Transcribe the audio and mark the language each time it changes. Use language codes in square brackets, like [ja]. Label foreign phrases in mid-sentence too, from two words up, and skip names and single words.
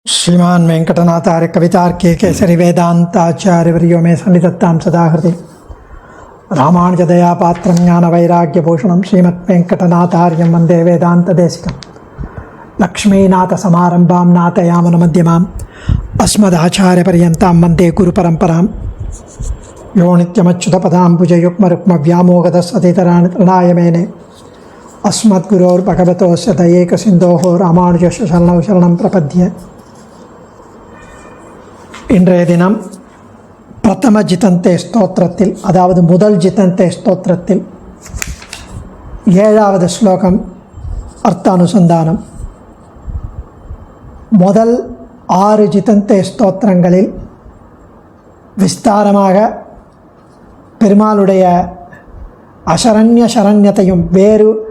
[sa] श्रीमान वेंकटनाथार्य कवितार्के केसरी वेदांताचार्यवर्यो मे सन्निधत्तां सदा हृदि रामानुजदया पात्रं ज्ञानवैराग्यभूषणं श्रीमद्वेंकटनाथार्यं वन्दे वेदान्तदेशिकं लक्ष्मीनाथसमारम्भां नाथयामुनमध्यमाम् अस्मदाचार्यपर्यन्तां वन्दे गुरुपरम्परां यो नित्यमच्युतपदाम्बुजयुग्मरुक्मव्यामोहतस्सतितराणि तृणाय मेने अस्मद्गुरोर्भगवतोस्य दयैकसिन्धोः रामानुजस्य शरणौ शरणं प्रपद्ये. [ta] இன்றைய தினம் பிரதம ஜிதந்தே ஸ்தோத்திரத்தில், அதாவது முதல் ஜிதந்தே ஸ்தோத்திரத்தில் 7வது ஸ்லோகம் அர்த்த அனுசந்தானம். முதல் 6 ஜிதந்தே ஸ்தோத்திரங்களில் விஸ்தாரமாக பெருமாளுடைய அசரண்ய சரண்யத்தையும் வேறு